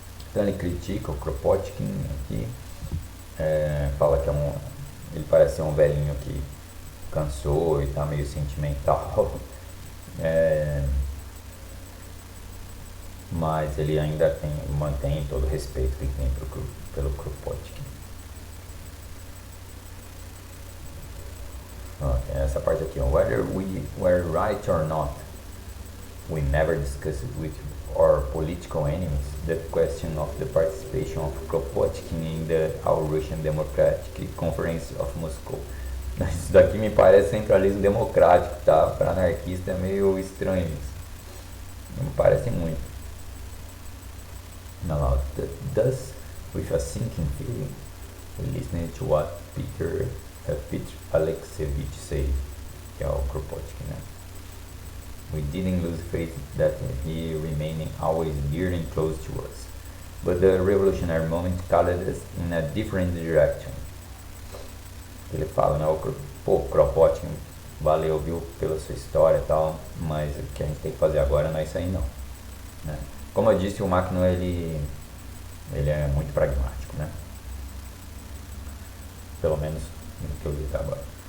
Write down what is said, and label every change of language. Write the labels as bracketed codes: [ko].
[pt] Então ele critica o Kropotkin aqui, fala que ele parece ser um velhinho que cansou e tá meio sentimental, mas ele ainda mantém todo o respeito que tem pelo Kropotkin. Essa parte aqui, [en] whether we were right or not, we never discussed with our political enemies the question of the participation of Kropotkin in the All-Russian Democratic Conference of Moscow. [pt] Isso daqui me parece centralismo democrático, tá? Para anarquista é meio estranho isso. Não me parece muito. [en] Now, thus, with a sinking feeling, we listened to what Peter Alexeyevich said, [pt] que é o Kropotkin, né? [en] We didn't lose faith that he remained always dear and close to us, but the revolutionary moment called us in a different direction. [pt] Ele fala, né, o Kropotkin, valeu, viu, pela sua história e tal, mas o que a gente tem que fazer agora não é isso aí não, né? Como eu disse, o Machno, ele é muito pragmático, né? Pelo menos no que eu vi até agora.